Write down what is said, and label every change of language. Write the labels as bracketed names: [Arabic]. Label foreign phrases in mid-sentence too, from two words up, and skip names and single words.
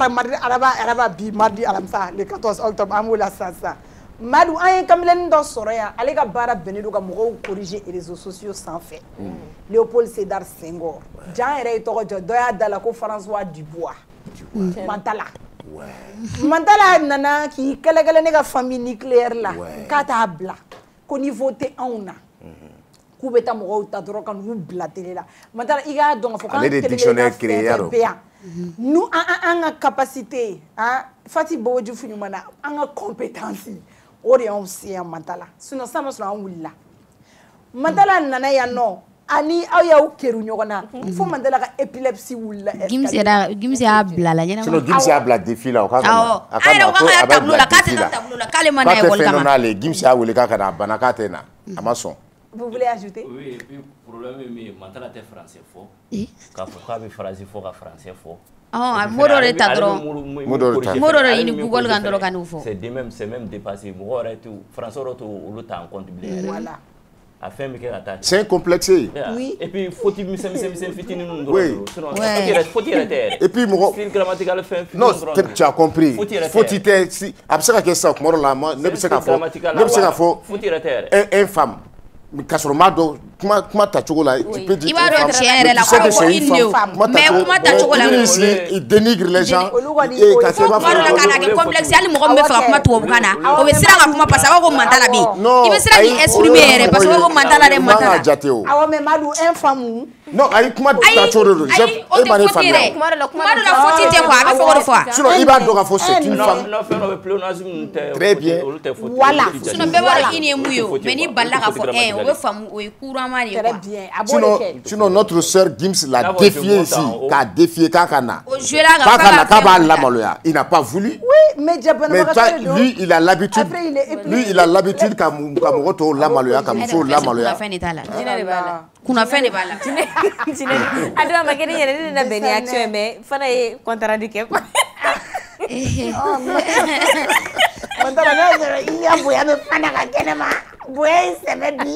[Bambara] tarata mardi araba bi mardi alamisa [French] le 14 octobre [Bambara] an b'o la sisan Madu an ye kamilɛnin dɔ sɔrɔ yan ale ka baara bɛnnen don ka mɔgɔw corriger [French] réseaux sociaux [Bambara] sanfɛ Léopold Sédar Senghor Jan yɛrɛ ye tɔgɔ jɔ dɔ y'a da la ko François Dubois Mantala nana k'i kɛlɛ ne ka [French] famille nucléaire [Bambara] la k'a t'a bila ko niveau tɛ anw na k'u bɛ taa mɔgɔw ta dɔrɔn ka n'u bila télé la maintenant i k'a dɔn k'a fɔ ale de [French] dictionnaire créé [Bambara] yaro nous an ka capacité Fati Bowoji Fuɲumana an ka compétence o de y'anw se yan Mantala sinon sisan ma sɔrɔ an wulila Mantala nana yan nɔ ani aw y'aw keru ɲɔgɔn na fo Mantala ka épilepsie wulila Gims y'a bila la ɲɛna sinon Gims y'a bila défi la o ka a yɛrɛ ko k'a tableau la k'a tɛ na tableau la k'ale ma na école kama n'ale Gims y'a wele k'a ka na a banna k'a tɛ na a ma sɔn. [French] Vous voulez ajouter? Oui, et puis problème est mieux [Bambara] Mantala tɛ français fɔ k'a fɔ k'a bɛ français fɔ ka français fɔ Modo de ta dɔrɔn Modo de ɲini Google kan dɔrɔn ka n'o fɔ [French] c'est même dépassé [Bambara] mɔgɔ yɛrɛ t'u français yɛrɛ t'u olu ta [French] en compte [Bambara] bilen [French] voilà [Bambara] a fɛn bɛ kɛ ka taa [French] c'est complexé oui et puis faute [Bambara] misɛn fitinin ninnu dɔrɔn sinon faute yɛrɛ tɛ yɛrɛ [French] et puis mɔgɔ style grammatical [Bambara] fɛn fitinin [French] non [Bambara] dɔrɔn [French] tu as compris [Bambara] faute tɛ si a bɛ se ka kɛ sisan kuma dɔ la ne bɛ se ka fɔ faute yɛrɛ tɛ yɛrɛ [French] un femme [Bambara] k'a sɔrɔ m'a dɔn kuma tacogo la [French] tu peux dire [Bambara] i b'a dɔn tiɲɛ yɛrɛ la ko i ne mais kuma tacogo la [French] il dénigre les gens [Bambara] kuma dɔ la ka na kɛ complexe hali mɔgɔ min bɛ fɛ ka kuma tubabukan na o bɛ siran ka kuma [French] parce que [Bambara] a b'a fɔ ko Mantala bɛ yen i bɛ siran k'i exprimer yɛrɛ [French] parce que [Bambara] a b'a fɔ ko Mantala de Mantala awɔ mais Madu [French] un femme [Bambara] non ayi kuma tacogo de don e ma ne faamuya kuma dɔ la faute tɛ quoi a bɛ fɔ o de fɔ sinon i b'a dɔn k'a fɔ [French] c'est une femme [Bambara] fɛn dɔ bɛ pléonasme tɛ [French] très bien [Bambara] olu tɛ faute [French] voilà [Bambara] sinon bɛɛ b'a dɔn i ni ye mun ye o mais n'i balila k'a fɔ o bɛ faamu o ye couramment de ye quoi [French] sinon notre sœur Gims l'a défié ici k'a défié [Bambara] k'a ka na k'a b'a lamaloya [French] il n'a pas voulu mais lui il a l'habitude [Bambara] ka mɔgɔ tɔw lamaloya ka musow lamaloya kunnafɛn de b'a la a dɔw ma kɛ ne yɛrɛ ne na bɛn ni action ye mais fana ye contradict kɛ quoi Mantala ne yɛrɛ i y'a bonya bɛ fana ka kɛnɛma bonya in sɛmɛ bi